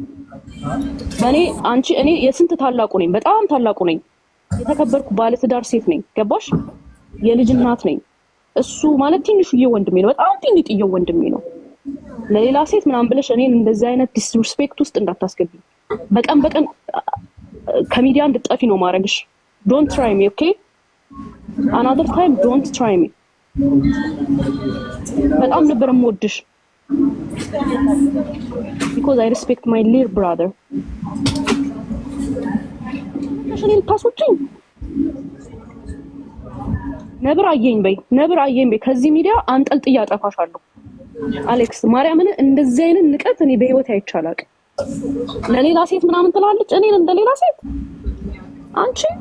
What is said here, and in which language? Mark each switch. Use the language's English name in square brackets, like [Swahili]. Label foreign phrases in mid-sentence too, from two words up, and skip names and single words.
[Amharic] እኔ የስንት ታላቁ ነኝ፣ በጣም ታላቁ ነኝ። የተከበርኩ ባለ ትዳር ሴት ነኝ ገባሽ። የልጅ እናት ነኝ። እሱ ማለት ትንሽዬ ወንድሜ ነው፣ በጣም ትንጥዬ ወንድሜ ነው። ለሌላ ሴት ምናምን ብለሽ እኔን እንደዚህ አይነት ዲስሪስፔክት ውስጥ እንዳታስገቢ። በቀን ከሚዲያ እንድትጠፊ ነው ማድረግሽ። [English] don't try me okay። another time don't try me። [Amharic] በጣም ነበር የምወድሽ [English] because I respect my little brother። [Amharic] እኔ ልታስወጪኝ ነብር አየኝ በይ ከዚህ ሚዲያ አንጠልጥያ አጠፋሻለሁ። አሌክስ ማርያምን እንደዚህ አይነት ንቀት እኔ በህይወት አይቻላቅ። ለሌላ ሴት ምናምን ትላለች እኔን እንደሌላ ሴት አንቺ